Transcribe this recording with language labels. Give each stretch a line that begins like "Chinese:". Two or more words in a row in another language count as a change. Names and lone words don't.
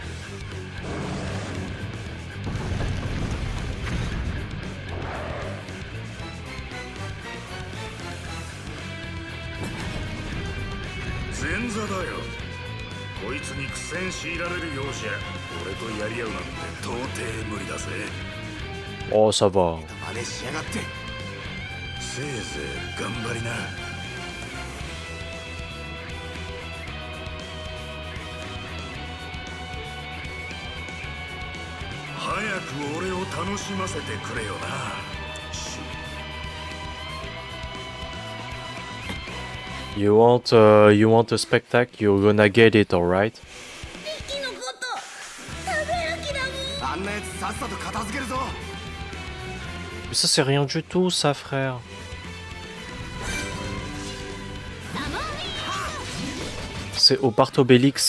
Japanese: Zenza だよ。こいつに苦戦強いられるようじゃ、俺とやり合うなんて到底無理だぜ。
French: Oh, ça va.
Japanese: 真似しやがって。せいぜい頑張りな。早く俺を楽しませてくれよな。
English: You want a spectacle? You're gonna get it, alright?
Japanese: リキのこと食べる気だもん。あんなやつさっさと片付けるぞ。
French: Mais ça c'est rien du tout, ça, frère. C'est au Obélix.